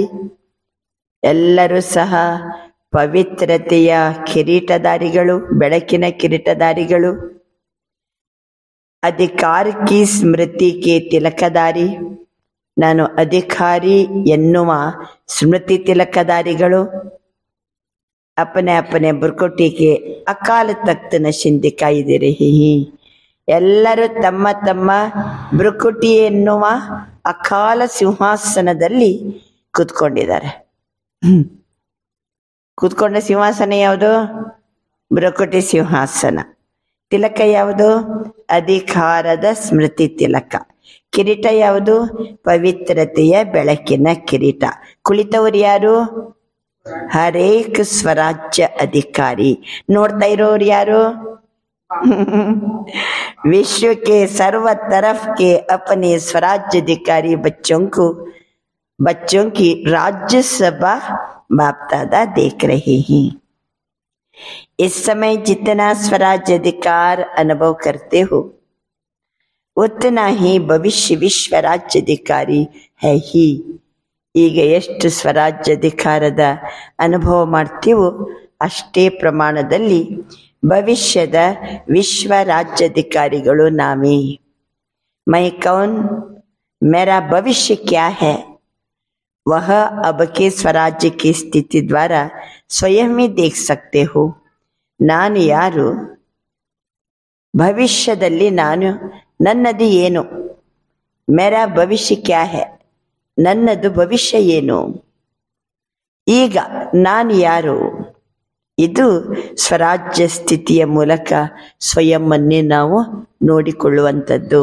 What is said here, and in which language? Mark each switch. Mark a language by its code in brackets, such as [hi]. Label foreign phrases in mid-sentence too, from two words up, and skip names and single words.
[kn] ಎಲ್ಲರೂ ಸಹ ಪವಿತ್ರತೆಯ ಕಿರೀಟಧಾರಿಗಳು, ಬೆಳಕಿನ ಕಿರೀಟಧಾರಿಗಳು. [hi] अधिकार की स्मृति के तिलकधारी. [kn] ನಾನು ಅಧಿಕಾರಿ ಎನ್ನುವ ಸ್ಮೃತಿ ತಿಲಕಧಾರಿಗಳು. [hi] अपने अपने बुरकोटी के अकाल तख्त नशीन दिखाई दे रहे हैं. [kn] ಎಲ್ಲರೂ ತಮ್ಮ ತಮ್ಮ ಬುರುಕುಟಿ ಎನ್ನುವ ಅಕಾಲ ಸಿಂಹಾಸನದಲ್ಲಿ ಕೂತ್ಕೊಂಡಿದ್ದಾರೆ. ಕೂತ್ಕೊಂಡ ಸಿಂಹಾಸನ ಯಾವುದು? ಬುರುಕುಟಿ ಸಿಂಹಾಸನ. ತಿಲಕ ಯಾವುದು? ಅಧಿಕಾರದ ಸ್ಮೃತಿ ತಿಲಕ. ಕಿರೀಟ ಯಾವುದು? ಪವಿತ್ರತೆಯ ಬೆಳಕಿನ ಕಿರೀಟ. ಕುಳಿತವರು ಯಾರು? ಹರೇಕ ಸ್ವರಾಜ್ಯ ಅಧಿಕಾರಿ. ನೋಡ್ತಾ ಇರೋರು ಯಾರು? [hi] विश्व के सर्व तरफ के अपने स्वराज्य अधिकारी बच्चों की राज्यसभा बाप दादा देख रहे हैं. इस समय जितना स्वराज्य अधिकार अनुभव करते हो उतना ही भविष्य विश्व राज्य अधिकारी है ही. [kn] ಈಗ ಎಷ್ಟು ಸ್ವರಾಜ್ಯ ಅಧಿಕಾರದ ಅನುಭವ ಮಾಡ್ತೀವೋ ಅಷ್ಟೇ ಪ್ರಮಾಣದಲ್ಲಿ ಭವಿಷ್ಯದ ವಿಶ್ವ ರಾಜ್ಯಾಧಿಕಾರಿಗಳು ನಾವೇ. [hi] मैं कौन, मेरा भविष्य क्या है, वह अब के स्वराज्य की स्थिति द्वारा स्वयं ही देख सकते हो. [kn] ನಾನು ಯಾರು? ಭವಿಷ್ಯದಲ್ಲಿ ನಾನು, ನನ್ನದು ಏನು? [hi] मेरा भविष्य क्या है, [kn] ನನ್ನದು ಭವಿಷ್ಯ ಏನು? ಈಗ ನಾನು ಯಾರು? ಇದು ಸ್ವರಾಜ್ಯ ಸ್ಥಿತಿಯ ಮೂಲಕ ಸ್ವಯಂವನ್ನೇ ನಾವು ನೋಡಿಕೊಳ್ಳುವಂಥದ್ದು.